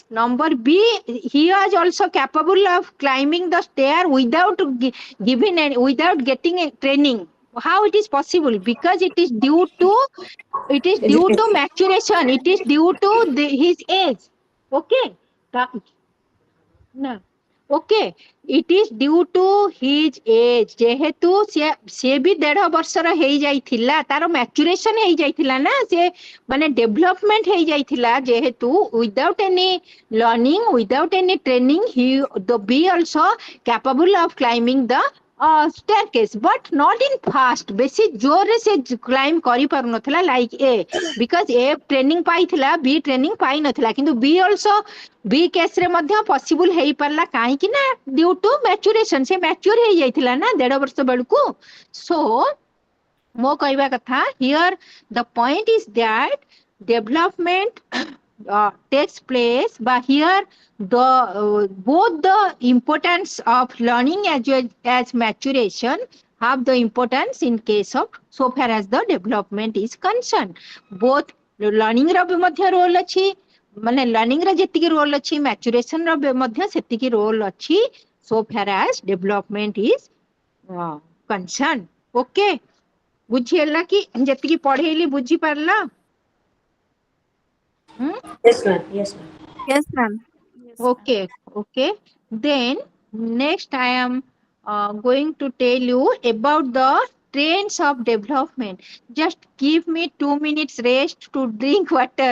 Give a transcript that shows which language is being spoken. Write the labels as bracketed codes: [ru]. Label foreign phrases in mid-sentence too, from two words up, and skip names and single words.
[en] Number B, he was also capable of climbing the stair without without getting a training. How it is possible? Because it is due to maturation. It is due to his age. Okay. No. Okay, it is due to his age. [or] ଯେହେତୁ ସେ ବି 1.5 ବର୍ଷର ହେଇଯାଇଥିଲା, ତାର maturation ହେଇଯାଇଥିଲା ନା, ସେ ମାନେ development ହେଇଯାଇଥିଲା, ଯେହେତୁ [en] without any learning, without any training, the B also capable of climbing the staircase, but not in fast. [or] ବେଶୀ ଜୋରରେ ସେ climb କରିପାରୁନଥିଲା like A, because A training ପାଇଥିଲା, B training ପାଇନଥିଲା, କିନ୍ତୁ B also B case ରେ ମଧ୍ୟ possible ହେଇପାରିଲା, କାହିଁକି ନା [en] due to maturation, [or] ସେ mature ହେଇଯାଇଥିଲା ନା 1.5 ବର୍ଷ ବେଳକୁ. So ମୋ କହିବା କଥା, [en] here the point is that development takes place, but here both the importance of learning as well as maturation have the importance in case of so far as the development is concerned. Both learning [or] ର ବି ମଧ୍ୟ role ଅଛି, ମାନେ learning ର ଯେତିକି role ଅଛି, maturation ର ବି ମଧ୍ୟ ସେତିକି role ଅଛି, [en] so far as development is concerned. [or] Okay, ବୁଝିହେଲା କି ଯେତିକି ପଢେଇଲି ବୁଝି ପାରିଲା? [en] Yes ma'am. Yes ma'am. Yes, ma'am. Okay. Then next I am going to tell you about the trends of development. Just give me 2 minutes rest to drink water.